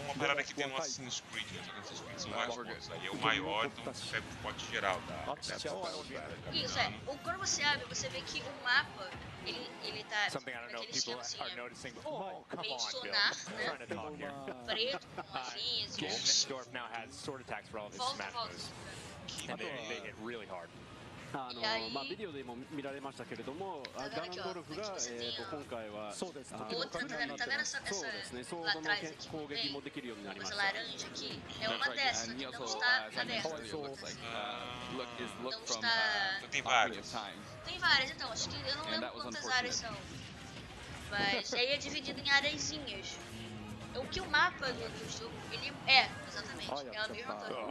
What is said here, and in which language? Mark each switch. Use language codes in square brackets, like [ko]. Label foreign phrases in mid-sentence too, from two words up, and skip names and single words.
[pt] Uma parada que tem no Assassin's Creed, né? Assassin's Creed são vários pontos. Aí é o maior, então você pega o pote geral da Isso, quando você abre, você vê que o mapa, ele tá naquele esquema assim, meio sonar, né? Preto, com umas linhas, volta. [ja] ビデオでも見られましたけれども、ガンドルフが今回はそうですね、ソードの攻撃もできるようになりました。 [pt] Tem várias. Tem várias, então, acho que eu não lembro quantas áreas são. Mas aí é dividido em areiazinhas. O que o mapa do jogo, ele é, exatamente, é a mesma coisa.